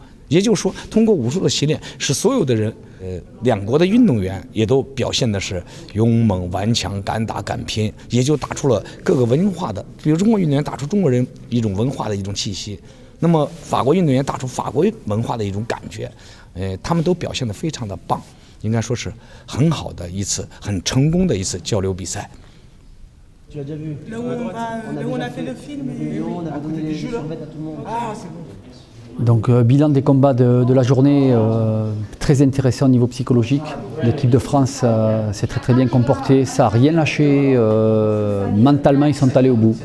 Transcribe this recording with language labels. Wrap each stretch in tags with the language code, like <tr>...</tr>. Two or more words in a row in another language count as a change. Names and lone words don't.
<zh>也就是说，通过武术的洗练，使所有的人，两国的运动员也都表现的是勇猛顽强、敢打敢拼，也就打出了各个文化的，比如中国运动员打出中国人一种文化的一种气息，那么法国运动员打出法国文化的一种感觉，他们都表现得非常的棒，应该说是很好的一次、很成功的一次交流比赛。</zh> <fr>Tu as déjà vu? Là où on a fait le film et on a donné les survêtements à tout le monde. Ah, c'est bon. Donc bilan des combats de la journée, très intéressant au niveau psychologique. L'équipe de France s'est très bien comportée, ça n'a rien lâché, mentalement ils sont allés au bout.</fr>